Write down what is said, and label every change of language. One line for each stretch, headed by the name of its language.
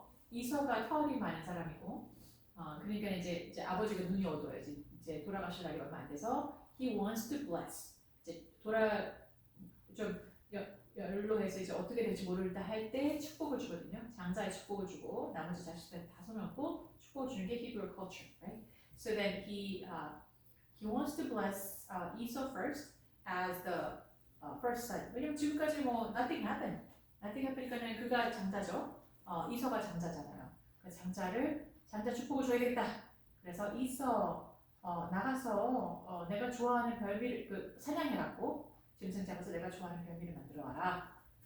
Korean: 이서가 털이 많은 사람이고, 그러니까 이제 아버지가 눈이 어두워요. 이제 돌아가실 날이 얼마 안 돼서
English: he wants to bless.
Korean: 이제 좀 연로해서 이제 어떻게 될지 모르겠다 할 때 축복을 주거든요. 장자의 축복을 주고 나머지 자식들은 다 손을 축복을 주는 게
English: Hebrew culture, right? So then he wants to bless Esau first as the first son.
Korean: 왜냐면 지금까지 뭐
English: nothing happened. nothing happen
Korean: 이니까는 그가 장자죠. 이서가 장자잖아요. 그래서 장자 축복을 줘야겠다. 그래서 이서 나가서 내가 좋아하는 별미를 사냥해갖고 짐승 잡아서 내가 좋아하는 별미를 만들어 와라.